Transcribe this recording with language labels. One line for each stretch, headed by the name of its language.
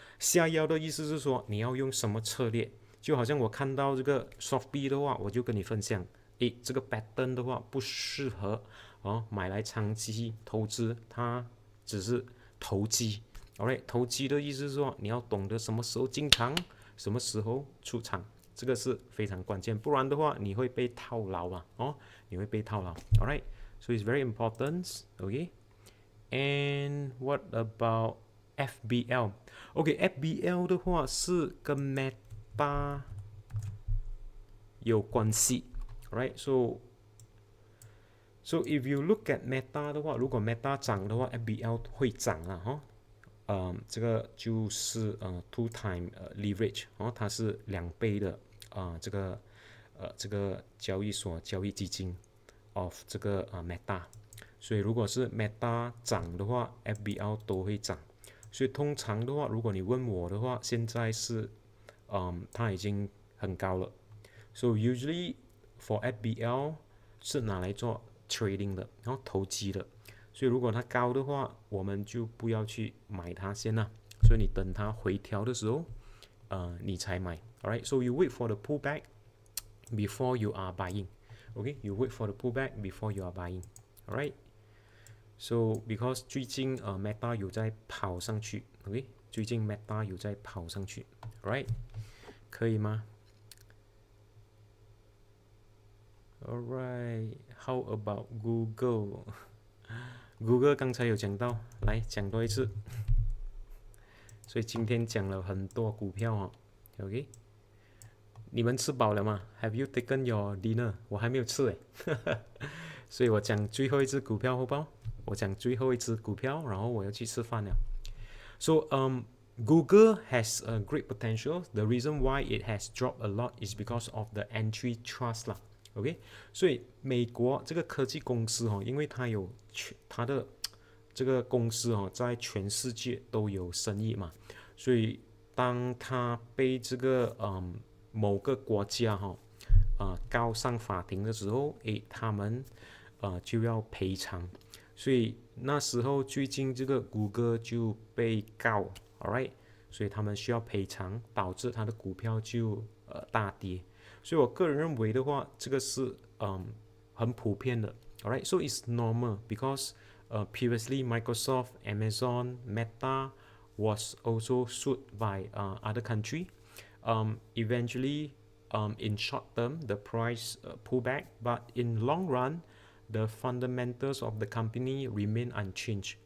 Chinese: 下药的意思是说你要用什么策略？就好像我看到这个 soft B 的话，我就跟你分享，这个 pattern 的话不适合买来长期投资，它只是投机。 Alright， 投机的意思是说你要懂得什么时候进场，什么时候出场，这个是非常关键，不然的话你会被套牢啊，你会被套牢。
English: Alright， so it's very important. Okay, and what about FBL?
Chinese: Okay, FBL 的话是跟 Meta 有关系 ，right? So if you look at Meta 的话，如果 Meta 涨的话 ，FBL 会涨啊，这个就是two time leverage 它是2倍的这个交易所交易基金 of 这个Meta， 所以如果是 Meta 涨的话 ，FBL 都会涨。所以通常的话，如果你问我的话，现在是它已经很高了。
English: So usually for
Chinese: FBL 是拿来做 trading 的，然后投机的。所以如果它高的话，我们就不要去买它先啦。所以你等它回调的时候，你才买。
English: Alright, so you wait for the pullback before you are buying. Okay, you wait for the pullback before you are buying. Alright. So because
Chinese: 最近Meta 有在跑上去
English: ，OK，
Chinese: 最近 Meta 有在跑上去
English: ，right，
Chinese: 可以吗
English: ？Alright, how about Google?
Chinese: Google 刚才有讲到，来讲多一次。所以今天讲了很多股票，OK。你们吃饱了吗 ？
English: Have you taken your dinner？
Chinese: 我还没有吃所以我讲最后一只股票，好不好？我讲最后一只股票，然后我要去吃饭了。
English: So Google has a great potential. The reason why it has dropped a lot is because of the entry trust 啦。
Chinese: OK， 所以美国这个科技公司因为它有它的这个公司在全世界都有生意嘛，所以当它被这个某个国家告上法庭的时候，他们就要赔偿。所以那时候最近这个谷歌就被告 ，alright， 所以他们需要赔偿，导致它的股票就大跌。所以我个人认为的话，这个是很普遍的 ，alright，
English: so it's normal because previously Microsoft, Amazon, Meta was also sued by other country. Eventually, in short term, the price pull back, but in long run.The fundamentals of the company remain unchanged.